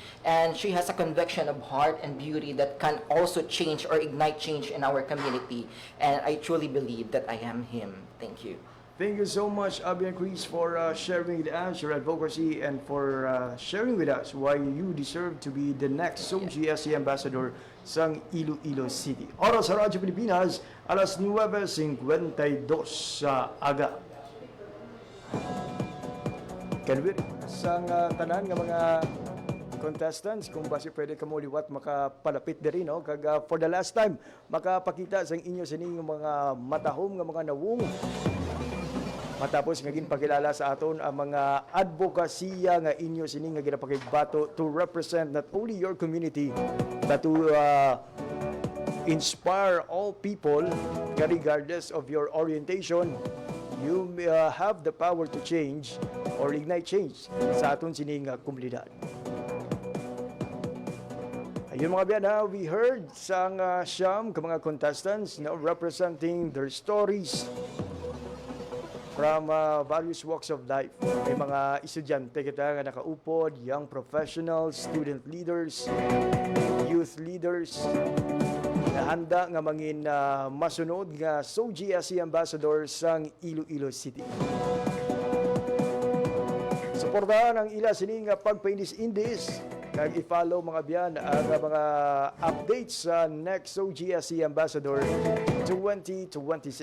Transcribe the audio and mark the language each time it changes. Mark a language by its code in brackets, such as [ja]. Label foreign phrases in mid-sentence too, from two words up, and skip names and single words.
[en] And she has a conviction of heart and beauty that can also change or ignite change in our community. And I truly believe that I am him. Thank you. Thank you so much, Abian Chris, for sharing with us your advocacy and for sharing with us why you deserve to be the next SOGSC ambassador sa Iloilo City. [hil] Oras sa Radyo Pilipinas, alas 9:52 sa aga. Kanwir, sa tanan nga mga contestants, kung basi pwede ka mo liwat makapalapit diri, no? [en] Kag for the last time, [hil] makapakita sa inyo sining mga matahom nga mga nawong matapos nga ginpakilala sa aton ang mga advokasya nga inyo sining nga ginapakigbato [en] to represent not only your community but to inspire all people regardless of your orientation, you have the power to change or ignite change [hil] sa aton sining komunidad. Ayun mga biyan, [en] we heard [hil] sang siyam ka mga [en] contestants representing their stories from various walks of life. [hil] May mga estudyante kita nga nakaupod, [en] young professionals, student leaders, youth leaders, [hil] na handa nga mangin masunod nga SOGSC ambassador sang Iloilo City. Suportahan ang ila sining pagpaindis-indis kag i-follow mga biyan ang mga updates sa next SOGSC ambassador 2026.